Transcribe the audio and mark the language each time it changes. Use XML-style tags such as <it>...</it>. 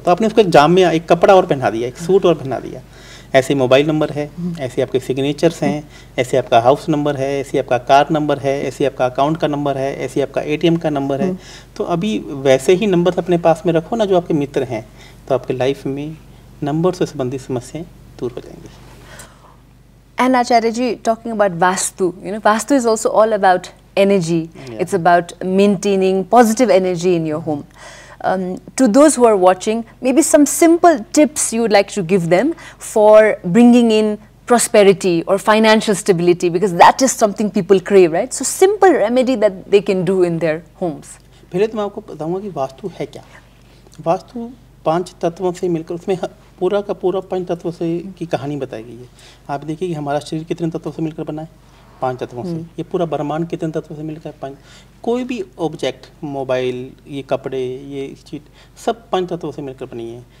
<hi>तो आपने उसको एक जाम में एक कपड़ा और पहना दिया, एक सूट और पहना दिया. ऐसे मोबाइल नंबर है, ऐसे आपके सिग्नेचर्स हैं, ऐसे आपका हाउस नंबर है, ऐसे आपका कार नंबर है, ऐसे आपका अकाउंट का नंबर है, ऐसे आपका ATM का नंबर है. तो अभी वैसे ही नंबर अपने पास में रखो ना जो आपके मित्र हैं, तो आपके लाइफ में नंबर से संबंधित समस्याएं दूर हो जाएंगी.</hi> <en>And Acharya ji, talking about Vastu, Vastu is also all about energy. It's about maintaining positive energy in your home. To those who are watching, maybe some simple tips you would like to give them for bringing in prosperity or financial stability, because that is something people crave, right? So simple remedy that they can do in their homes.</en> <hi>पहले तो मैं आपको बताऊंगा कि वास्तु है क्या। वास्तु 5 तत्वों से मिलकर, उसमें पूरा का पूरा 5 तत्वों से की कहानी बताई गई है। आप देखिए कि हमारा शरीर कितने तत्वों से मिलकर बना है, 5 तत्वों से। ये पूरा ब्रह्मांड कितने तत्वों से मिलकर 5। कोई भी ऑब्जेक्ट, मोबाइल, ये कपड़े, ये चीज, सब 5 तत्वों से मिलकर बनी है।</hi>